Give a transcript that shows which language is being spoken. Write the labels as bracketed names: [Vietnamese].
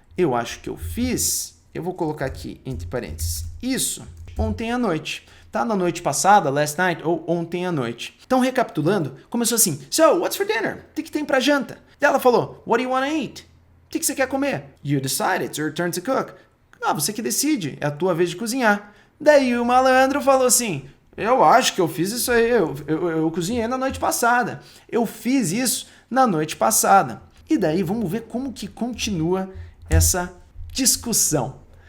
[Portuguese] Eu acho que eu fiz, eu vou colocar aqui entre parênteses, isso ontem à noite. Tá? Na noite passada, [English] last night, [Portuguese] ou ontem à noite. Então, recapitulando, começou assim, [English] So, what's for dinner? [Portuguese] O que tem pra janta? Ela falou, [English] What do you want to eat? [Portuguese] O que você quer comer? [English] You decide, it's your turn to cook. [Portuguese] Ah, você que decide, é a tua vez de cozinhar. Daí o malandro falou assim, eu acho que eu fiz isso aí, eu cozinhei na noite passada. Eu fiz isso na noite passada. E daí vamos ver como que continua essa discussão.